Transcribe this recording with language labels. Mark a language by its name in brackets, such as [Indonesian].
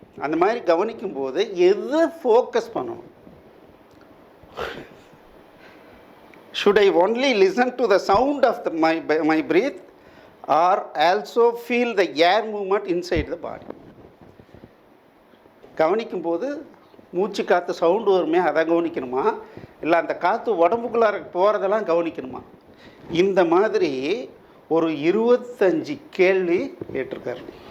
[Tamil] அந்த மாதிரி கவனிக்கும் போது எது ஃபோக்கஸ் பண்ணணும்? [English] Should I only listen to the sound of my breath or also feel the air movement inside the body? [Tamil] கவனிக்கும் போது மூச்சு காற்று சவுண்டு வருமே அதை கவனிக்கணுமா, இல்லை அந்த காற்று உடம்புக்குள்ளார போகிறதெல்லாம் கவனிக்கணுமா? இந்த மாதிரி ஒரு 25 கேள்வி கேட்டிருக்காரு.